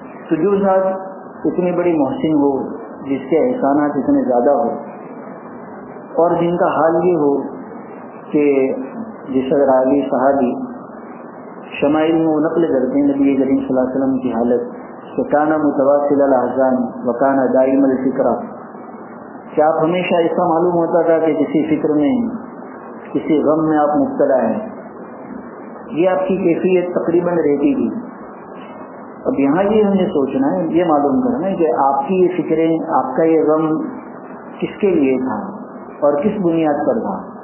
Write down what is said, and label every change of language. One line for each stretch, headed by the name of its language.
Urdu: تو جو ذات اتنی بڑی محسن ہو جس کے احسانات اتنے زیادہ ہو اور جن کا حال یہ ہو کہ جس راوی صحابی شمائل میں وہ نقل کرتے ہیں نبی کریم صلی اللہ علیہ وسلم کی حالت
Arabic: وكان متواصل الاحزان وكان دائم الفكرة.
Urdu: کیا آپ ہمیشہ ایسا معلوم ہوتا تھا کہ کسی فکر میں کسی غم میں آپ مبتلا ہیں؟ یہ آپ کی کیفیت تقریباً رہتی تھی. اب یہاں یہ ہمیں سوچنا ہے, یہ معلوم کرنا ہے کہ آپ کی یہ فکریں, آپ کا یہ غم کس کے لیے تھا اور کس بنیاد پر تھا؟